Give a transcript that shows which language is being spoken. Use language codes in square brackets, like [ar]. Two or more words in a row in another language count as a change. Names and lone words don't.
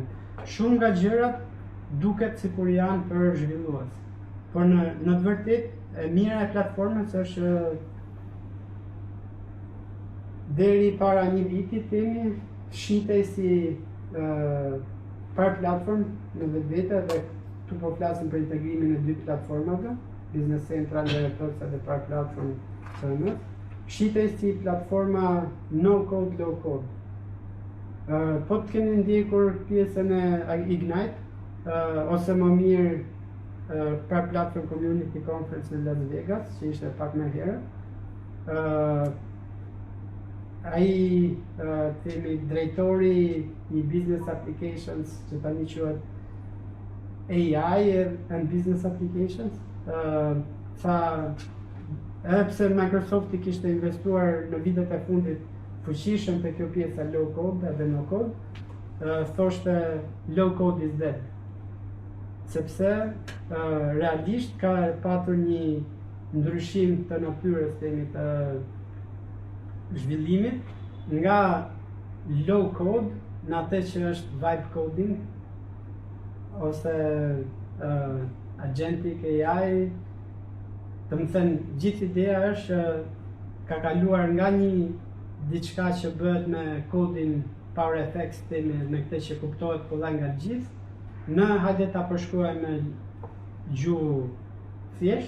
[sq] Shumë nga gjërat duket sikur janë për zhvillues, por në të vërtetë e mira e platformës është deri para një viti themi shitej si Power Platform në vetvete dhe këtu po flasim për integrimin e dy platformave, Business Central dhe Power Platform CRM. Shitej si platforma [en] no code, low code. [sq] Po të keni ndjekur pjesën e Ignite, ose më mirë Power Platform Community Conference në Las Vegas, që ishte pak më herë. Ai themi drejtori i Business Applications, që tani quhet AI and Business Applications, tha pse Microsofti kishte investuar në vitet e fundit fuqishëm te kjo pjesa [en] low code [sq] dhe [en] no code, [sq] thoshte [en] low code is dead. [sq] Sepse realisht ka patur një ndryshim të natyrës të zhvillimit nga [en] low code [sq] në atë që është [en] vibe coding [sq] ose [en] agentic AI [sq] Të më thënë, gjithë ideja është ka kaluar nga një diçka që bëhet me kodin Power FX me këtë që kuptohet kollaj nga gjithë, në hajde ta përshkruajmë me gjuhë thjesht.